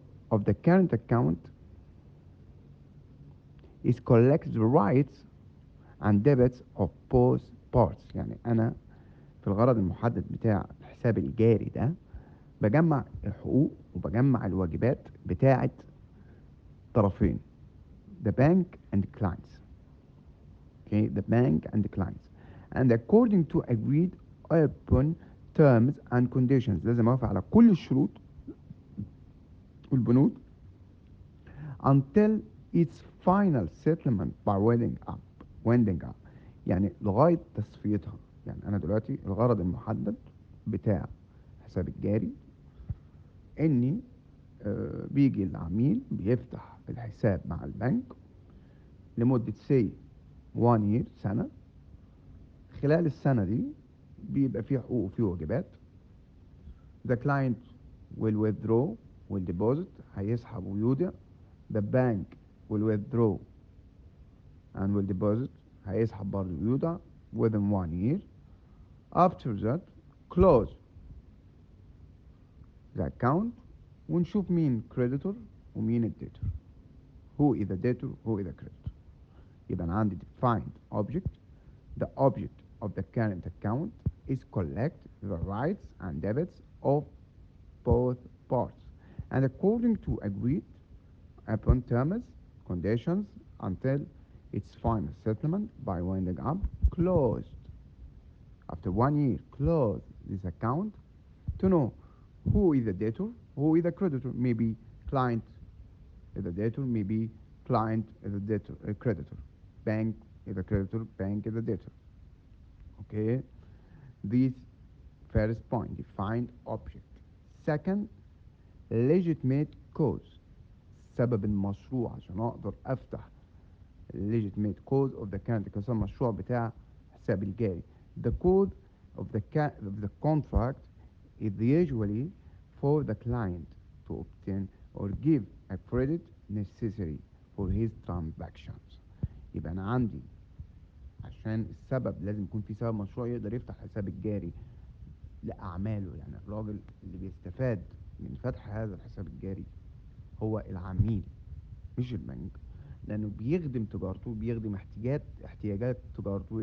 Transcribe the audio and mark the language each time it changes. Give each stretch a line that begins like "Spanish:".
English: of the current account is collect the rights and debits of both parts.
Arabic: يعني أنا في الغرض المحدد بتاع الحساب الجاري ده بجمع الحقوق وبجمع الواجبات بتاعة طرفين،
English: the bank and the clients. Okay, the bank and the clients. And according to agreed upon terms and conditions.
Arabic: لازم أوافق على كل الشروط والبنود
English: until its final settlement by winding up.
Arabic: يعني لغاية تصفيتها. يعني أنا دلوقتي الغرض المحدد بتاع الحساب الجاري إني بيجي العميل بيفتح الحساب مع البنك لمدة say 1 year، سنة. خلال السنة دي بيبقى فيه حقوق وفيه واجبات.
English: The client will withdraw will deposit،
Arabic: هيسحب ويودع.
English: The bank will withdraw and will deposit،
Arabic: هيسحب برضه ويودع
English: within 1 year. After that close the account
Arabic: ونشوف مين
English: creditor
Arabic: ومين الديتور.
English: Who is the debtor who is the creditor.
Arabic: يبقى أنا عندي defined object.
English: The object of the current account is collect the rights and debits of both parts and according to agreed upon terms, conditions until its final settlement by winding up. Closed. After 1 year, close this account to know who is the debtor, who is the creditor. Maybe client is the debtor, maybe client is the debtor, a creditor. Bank is the creditor, bank is the debtor. Okay, this first point, defined object. Second, legitimate cause.
Arabic: سبب المشروع عشان اقدر افتح
English: legitimate cause of the current account،
Arabic: المشروع بتاع حساب الجاري.
English: The code of the contract is usually for the client to obtain or give a credit necessary for his transactions.
Arabic: يبقى انا عندي عشان السبب لازم يكون في سبب مشروع يقدر يفتح حساب الجاري لأعماله. يعني الراجل اللي بيستفاد من فتح هذا الحساب الجاري هو العميل مش البنك، لأنه بيخدم تجارته، بيخدم احتياجات تجارته.